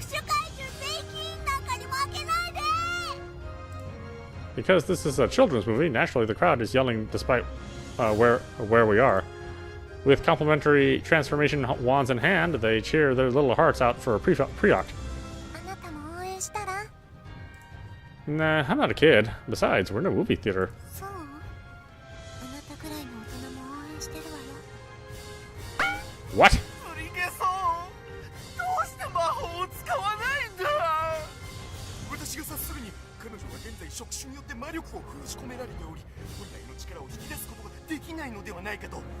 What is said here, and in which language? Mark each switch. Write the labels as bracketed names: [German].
[Japanese] 搾取回収税金なんかに負けないで。 [English] Because this is a children's movie, naturally the crowd is yelling despite where we are. With complimentary transformation wands in hand, they cheer their little hearts out for a pre-auct. [Japanese] あなたも応援したら。 [English] Nah, I'm not a kid. Besides, we're in a movie theater. [Japanese] そう。あなたくらいの大人も応援してるわよ。 [English] What? [Japanese] プリケソン、どうして魔法を使わないんだ。私が察するに彼女は現在触手によって魔力を封じ込められており、本来の力を引き出すことができないのではないかと。